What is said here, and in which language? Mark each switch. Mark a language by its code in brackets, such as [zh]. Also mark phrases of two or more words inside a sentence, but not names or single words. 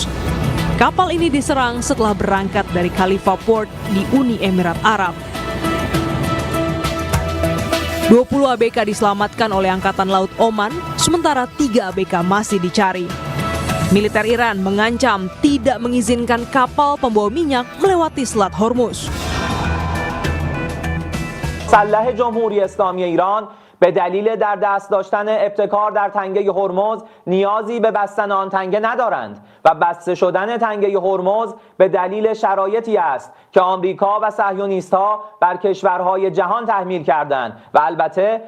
[id] Kapal ini diserang setelah berangkat dari Khalifa Port di Uni Emirat Arab. 20 ABK diselamatkan oleh Angkatan Laut Oman, sementara 3 ABK masih dicari. Militer Iran mengancam tidak mengizinkan kapal pembawa minyak melewati Selat Hormuz. [fa] مسلح جمهوری اسلامی ایران به دلیل در دست داشتن ابتکار در تنگه هرمز نیازی به بستن آن تنگه ندارند و بسته شدن تنگه هرمز به دلیل شرایطی است که آمریکا و صهیونیست‌ها بر کشورهای جهان تحمیل کردند و البته